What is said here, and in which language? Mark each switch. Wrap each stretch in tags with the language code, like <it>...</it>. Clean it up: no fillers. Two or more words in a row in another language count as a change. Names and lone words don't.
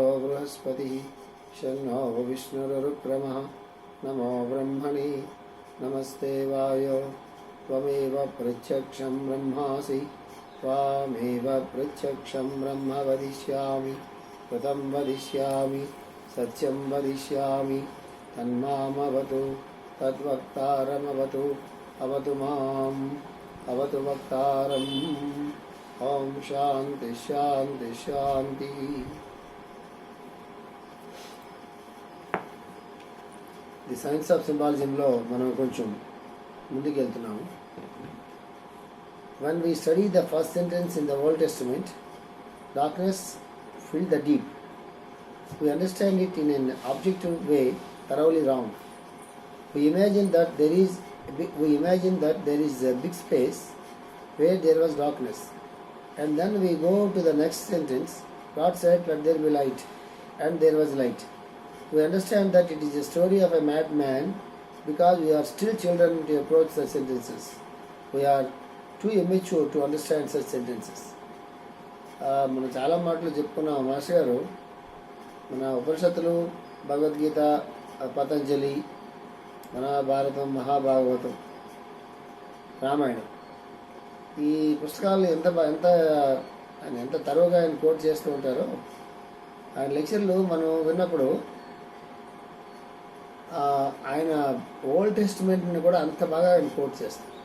<sa>बृहस्पतिः शन्नो विष्णुरुक्रमः नमो ब्रह्मणे नमस्ते वायो त्वमेव प्रत्यक्षं ब्रह्मासि त्वामेव प्रत्यक्षं ब्रह्म वदिष्यामि कृतं वदिष्यामि सत्यं वदिष्यामि तन्मामवतु तद्वक्तारमवतु अवतु माम् अवतु वक्तारम्। ओम शांति शांति शांति।</sa> <te>ది సైన్స్ ఆఫ్ సింబాలిజంలో మనం కొంచెం ముందుకు వెళ్తున్నాము.</te> <en>When we study the first sentence in the Old Testament, darkness filled the deep. We understand it in an objective way, thoroughly wrong. We imagine that there is a big space where there was darkness, and then we go to the next sentence. God said, "Let there be light," and there was light. We understand that it is a story of a madman because we are still children to approach such sentences. We are too immature to understand such sentences.</en> <te>మనం చాలా మాటలు చెప్పుకున్నాం. మాస్టర్ గారు మన ఉపనిషత్తులు, భగవద్గీత, పతంజలి, మహాభారతం, మహాభాగవతం, రామాయణం, ఈ పుస్తకాలు ఎంత తరువుగా ఆయన కోట్ చేస్తూ ఉంటారో, ఆయన లెక్చర్లు మనం విన్నప్పుడు ఆయన ఓల్డ్ టెస్టిమెంట్ని కూడా అంత బాగా ఆయన కోట్ చేస్తారు.</te>